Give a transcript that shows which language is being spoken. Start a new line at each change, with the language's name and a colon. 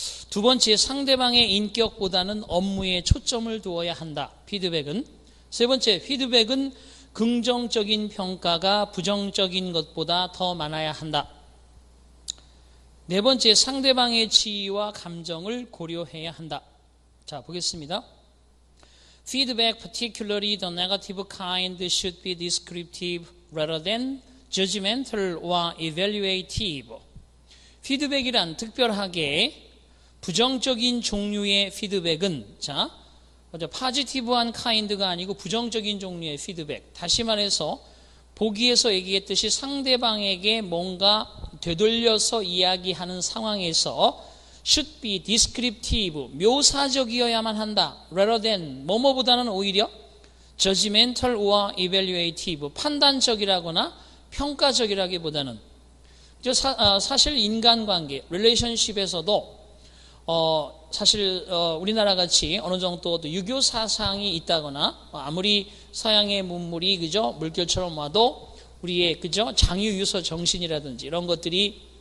Korean: 두 번째, 상대방의 인격보다는 업무에 초점을 두어야 한다. 피드백은. 세 번째, 피드백은 긍정적인 평가가 부정적인 것보다 더 많아야 한다. 네 번째, 상대방의 지위와 감정을 고려해야 한다. 자, 보겠습니다.
English: Feedback, particularly the negative kind, should be descriptive rather than judgmental or evaluative.
Korean: 피드백이란 특별하게 부정적인 종류의 피드백은, 자, 먼저 파지티브한 카인드가 아니고 부정적인 종류의 피드백. 다시 말해서 보기에서 얘기했듯이 상대방에게 뭔가 되돌려서 이야기하는 상황에서
English: should be descriptive,
Korean: 묘사적이어야만 한다.
English: rather than,
Korean: 뭐뭐보다는 오히려
English: judgmental or evaluative,
Korean: 판단적이라거나 평가적이라기보다는. 사실 인간관계, relationship에서도 사실 우리나라 같이 어느 정도 유교 사상이 있다거나 아무리 서양의 문물이 그죠 물결처럼 와도 우리의 그죠 장유유서 정신이라든지 이런 것들이